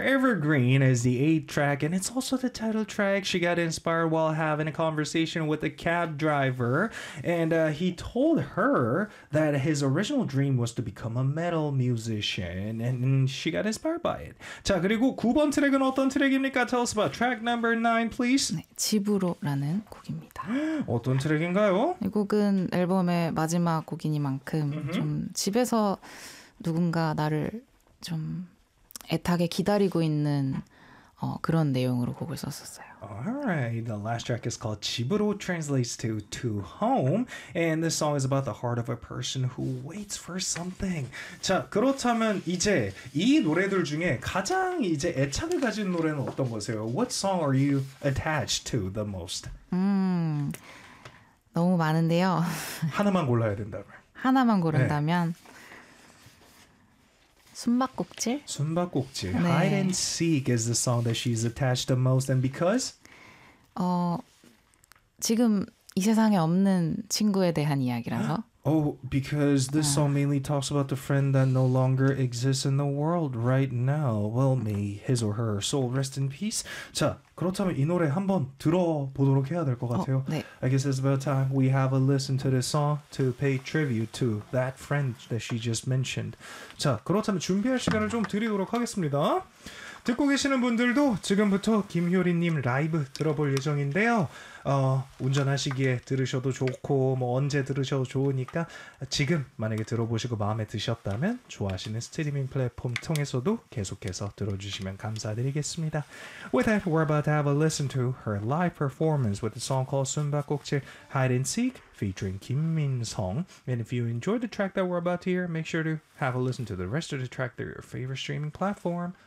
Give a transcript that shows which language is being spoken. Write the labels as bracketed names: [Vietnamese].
[English] Evergreen is the 8th track and it's also the title track. She got inspired while having a conversation with a cab driver and he told her that his original dream was to become a metal musician and she got inspired by it. [Korean] 자, 그리고 9번 트랙은 어떤 트랙입니까? [English] Tell us about track number 9, please. [Korean] 네, 집으로라는 곡입니다. 어떤 트랙인가요? 이 곡은 앨범의 마지막 곡이니만큼 좀 집에서 누군가 나를 좀 애타게 기다리고 있는 그런 내용으로 곡을 썼었어요. [English] Alright, the last track is called 집으로, translates to home, and this song is about the heart of a person who waits for something. [Korean] 자, 그렇다면 이제 이 노래들 중에 가장 이제 애착을 가진 노래는 어떤 거세요? [English] What song are you attached to the most? [Korean] 너무 많은데요. 하나만 골라야 된다면. 하나만 고른다면. 네. 숨바꼭질? 숨바꼭질. 네. [English] Hide and Seek is the song that she's attached the most. And because? [Korean] 지금 이 세상에 없는 친구에 대한 이야기라서. [English] Oh, because this song mainly talks about the friend that no longer exists in the world right now. Well, may his or her soul rest in peace. [Korean] 자, 그렇다면 이 노래 한번 들어보도록 해야 될 것 같아요. 네. [English] I guess it's about time we have a listen to this song to pay tribute to that friend that she just mentioned. [Korean] 자, 그렇다면 준비할 시간을 좀 드리도록 하겠습니다. 듣고 계시는 분들도 지금부터 김효리님 라이브 들어볼 예정인데요. 운전하시기에 들으셔도 좋고 뭐 언제 들으셔도 좋으니까 지금 만약에 들어보시고 마음에 드셨다면 좋아하시는 스트리밍 플랫폼 통해서도 계속해서 들어주시면 감사드리겠습니다. [English] With that, we're about to have a listen to her live performance with the song called 숨바꼭질 Hide and Seek featuring 김민성. And if you enjoyed the track that we're about to hear, make sure to have a listen to the rest of the track through your favorite streaming platform.